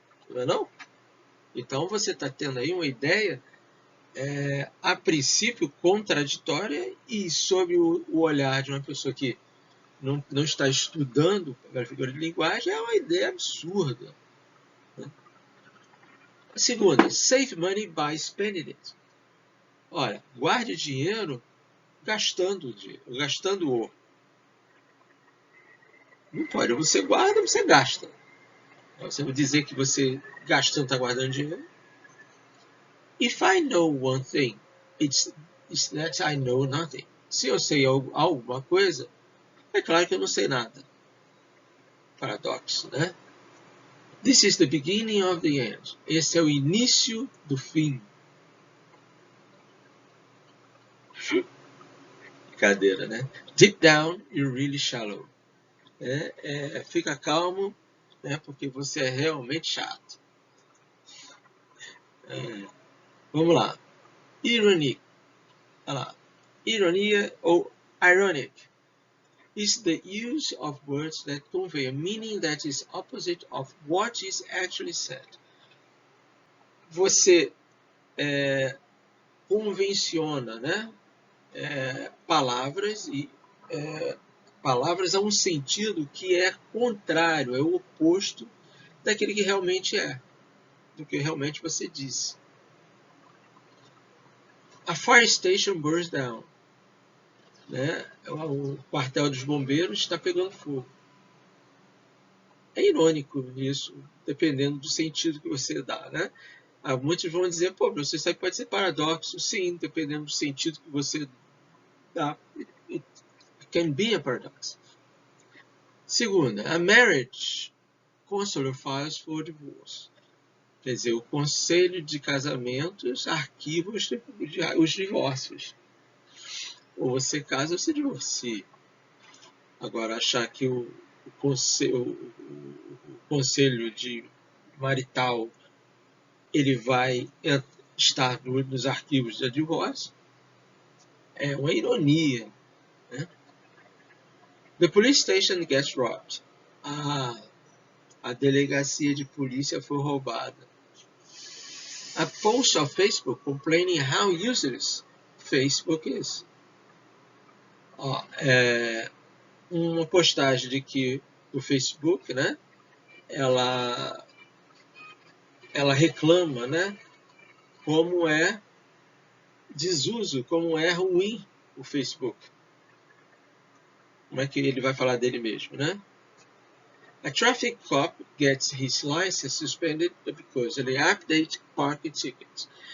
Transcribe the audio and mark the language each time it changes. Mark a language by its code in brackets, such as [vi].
[pt] Não é não? Então você está tendo aí uma ideia, a princípio, contraditória e sob o olhar de uma pessoa que não está estudando a figura de linguagem, é uma ideia absurda. Né? A segunda, [en] save money by spending it. [pt] Olha, guarde dinheiro gastando-o. Não pode, você guarda, você gasta. Você vai dizer que você gastando está guardando dinheiro? [en] If I know one thing, it's that I know nothing. [pt] Se eu sei alguma coisa, é claro que eu não sei nada. Paradoxo, né? [en] This is the beginning of the end. [pt] Esse é o início do fim. Brincadeira, né? [en] Deep down, you're really shallow. [pt] Fica calmo, né? Porque você é realmente chato. Vamos lá. Ironic. Olha lá. Ironia ou [en] ironic is the use of words that convey a meaning that is opposite of what is actually said. [pt] Você convenciona, né? Palavras e palavras a um sentido que é contrário, é o oposto daquele que realmente é, do que realmente você disse. [en] A fire station burns down. [pt] Né? O quartel dos bombeiros está pegando fogo. É irônico isso, dependendo do sentido que você dá, né? Muitos vão dizer, pô, você sabe, pode ser paradoxo. Sim, dependendo do sentido que você dá. [en] It can be a paradox. [pt] Segunda, [en] a marriage counselor files for divorce. [pt] Quer dizer, o conselho de casamentos arquiva os divórcios. Ou você casa ou você divorcia. Agora, achar que o conselho de marital ele vai estar nos arquivos de divórcio é uma ironia, né? [en] The police station gets robbed. [pt] A delegacia de polícia foi roubada. [en] A post of Facebook complaining how useless Facebook is. [pt] Uma postagem de que o Facebook, né, ela reclama, né, como é desuso, como é ruim o Facebook. Como é que ele vai falar dele mesmo, né? [en] A traffic cop gets his license suspended because they update parking tickets.